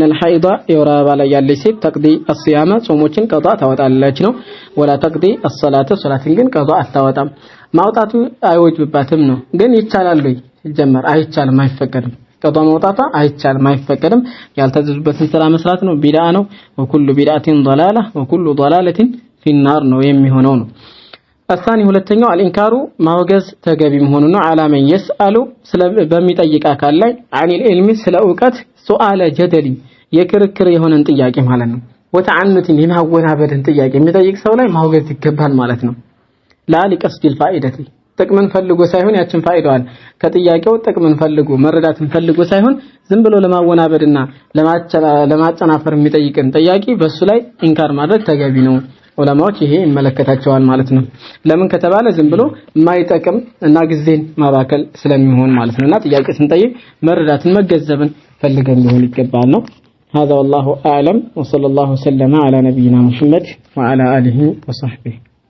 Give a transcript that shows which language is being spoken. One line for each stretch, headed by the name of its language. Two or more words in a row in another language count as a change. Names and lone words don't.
Amharic: الحائضة የወራባ ላይ ያለች ሴት
Arabic: تقضي الصيام
Amharic: ጾሞችን ቀዷ ታወጣለች ነው
Arabic: ولا تقضي الصلاة
Amharic: ሶላትን ግን ቀዷ አታወጣም ማውጣቱ አይወጅብባትም ነው ግን ይቻላል ወይ ሲጀመር አይቻልም አይፈቀድም ቀዷ ማውጣታ አይቻልም አይፈቀድም ያልተዘዙበትን ስራ መስራት ነው ቢድዓ ነው
Arabic: وكل بدعة ضلالة وكل ضلالة في النار
Amharic: ነው የሚሆነው ነው الثاني ሁለተኛው አልኢንካሩ ማውገዝ ተገቢ መሆኑ ነው ዓላማን يسأل በሚጠይቅ አካል ላይ
Arabic: عن العلم
Amharic: ስለ ዕውቀት
Arabic: سؤال جدلي
Amharic: የክርክር የሆነን ጥያቄ ማለት ነው ወተዓኑትን የማወናበድን ጥያቄ የሚጠይቅ ሰው ላይ ማውገዝ ይገባል ማለት ነው
Arabic: لا لقصد الفائده
Amharic: ጥቅምን ፈልጎ ሳይሆን ያችን ፋይዳዋን ከጥያቄው ጥቅምን ፈልጎ መረዳትን ፈልጎ ሳይሆን ዝም ብሎ ለማወናበድና ለማጨናፈር የሚጠይቅን ጥያቄ በሱ ላይ ኢንካር ማድረግ ተገቢ ነው ዑለማዎች ይሄ ይመለከታቸዋል ማለት ነው ለምን ከተባለ ዝም ብሎ ማይጠቅም እና ጊዜን ማባከል ስለሚሆን ማለት ነውና ጥያቄ ስንጠይቅ መረዳትን መገዘብን ፈልገን ሊሆን ይገባል ነው
Arabic: هذا والله اعلم وصلى الله وسلم على نبينا محمد وعلى اله وصحبه